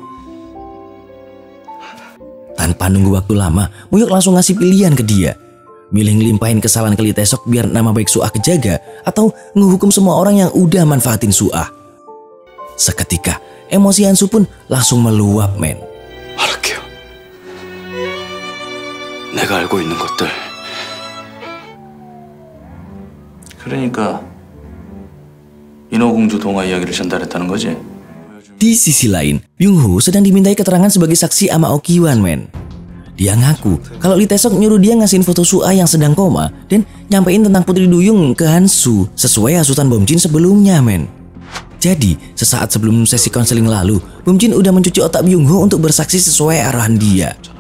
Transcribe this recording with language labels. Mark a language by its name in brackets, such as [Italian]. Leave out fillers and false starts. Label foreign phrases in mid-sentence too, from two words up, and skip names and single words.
[Indonesian] Tanpa nunggu waktu lama, Muyok langsung ngasih pilihan ke dia. Milih ngelimpahin kesalahan ke Lee Tae-seok biar nama baik Suah kejaga, atau ngehukum semua orang yang udah manfaatin Suah. Seketika, emosi Hansu pun langsung meluap men. [Korean] 알았게요. 내가 알고 있는 것들. 그러니까 인어공주 동화 이야기를 전달했다는 거지? [Indonesian] Di sisi lain, Byung-ho sedang dimintai keterangan sebagai saksi sama Okiwan men. Dia ngaku kalau Lee Tae-seok nyuruh dia ngasihin foto Suah yang sedang koma dan nyampein tentang Putri Duyung ke Hansu sesuai hasutan Bomjin sebelumnya men. Jadi sesaat sebelum sesi konseling lalu, Bomjin udah mencuci otak Byung-ho untuk bersaksi sesuai arahan dia.